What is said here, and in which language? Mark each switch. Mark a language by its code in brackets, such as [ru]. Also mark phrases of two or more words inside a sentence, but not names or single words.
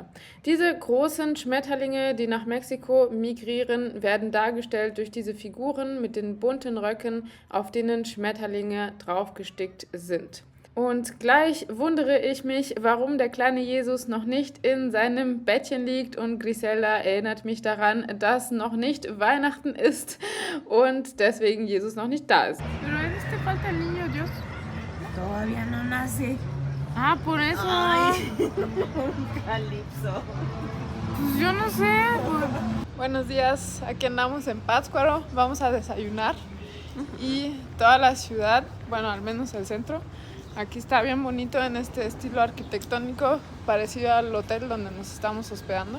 [de] Diese großen Schmetterlinge, die nach Mexiko migrieren, werden dargestellt durch diese Figuren mit den bunten Röcken, auf denen Schmetterlinge draufgestickt sind. Und gleich wundere ich mich, warum der kleine Jesus noch nicht in seinem Bettchen liegt und Griselda erinnert mich daran, dass noch nicht Weihnachten ist und deswegen Jesus noch nicht da ist. [es] Todavía no nace. Ah, por eso. Ay, un calipso. Pues yo no sé. Buenos días, aquí andamos en Pátzcuaro, vamos a desayunar y toda la ciudad, bueno, al menos el centro, aquí está bien bonito en este estilo arquitectónico parecido al hotel donde nos estamos hospedando.